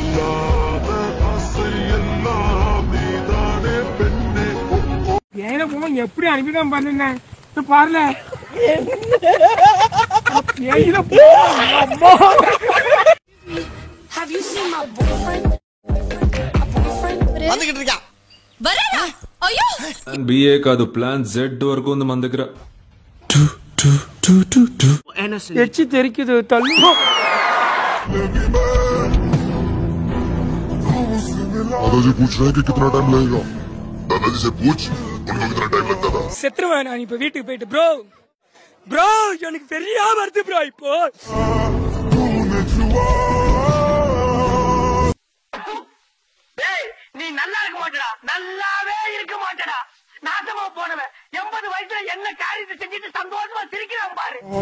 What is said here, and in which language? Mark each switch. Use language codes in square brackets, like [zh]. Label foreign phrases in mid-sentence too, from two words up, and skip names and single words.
[ta] எப்படி அனுப்பிதான் பண்ணுங்க பாருல. வந்துகிட்டு இருக்கா வரடா. ஐயோ, [te] BA కాదు ప్లాన్ Z వరకు ఉంది మన దగ్గర. [ta] எச்சி தெரிக்குது தள்ளு. [hi] दादाजी पूछ रहे हैं कि कितना टाइम लगेगा. दादाजी से पूछ उनको कितना टाइम लगता था. [ta] செத்துருவேன் நான் இப்ப வீட்டுக்கு போயிட்டு. ப்ரோ எனக்கு சரியா வருது ப்ரோ. இப்போ நீ நல்லா இருக்க மாட்டடா, நல்லாவே இருக்க மாட்டடா. நாட்டமா போனவன் 80 வயசுல என்ன காரியத்தை செஞ்சுட்டு சந்தோஷமா சிரிக்கிறான் பாரு.